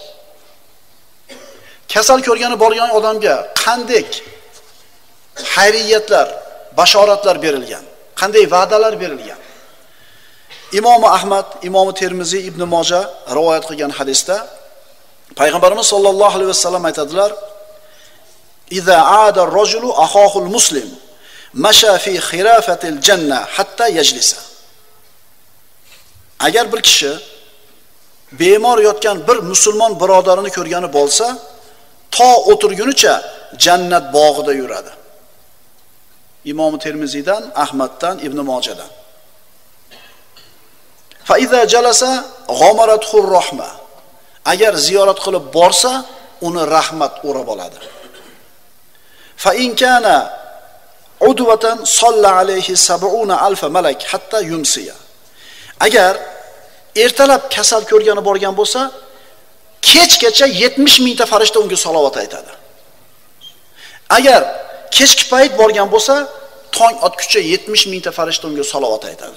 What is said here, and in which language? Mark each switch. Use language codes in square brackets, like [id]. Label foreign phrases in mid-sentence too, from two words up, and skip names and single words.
[uz] Kasal ko'rgani borgan odamga qanday xayriyatlar, bashoratlar berilgan, qanday va'dalar berilgan. Imom Ahmad, Imom Termiziy, Ibn Moja rivoyat qilgan hadisda Payg'ambarimiz [ar] صلى الله عليه وسلم [uz] aytadilar: [ar] "إذا عاد الرجل أخاه المسلم مشى في خرافة الجنة حتى يجلس." [uz] Agar bir kishi bemor yotgan bir musulmon birodarini ko'rgani bo'lsa, to o'tirgunicha jannat bog'ida yuradi. Imom Termiziydan, Ahmaddan, Ibn Mojadan. [ar] فإذا جلس غمرته الرحمة. [uz] Agar ziyorat qilib borsa, uni rahmat o'rab oladi. [ar] فإن كان غدوة صلى عليه 70,000 ملك حتى يمسي. [uz] Agar ertalab kasal ko'rgani borgan bo'lsa, kechgacha 70 mingta farishta unga salovat aytadi. Agar kechki payt borgan bo'lsa, tong otguncha 70 mingta farishta unga salovat aytadi.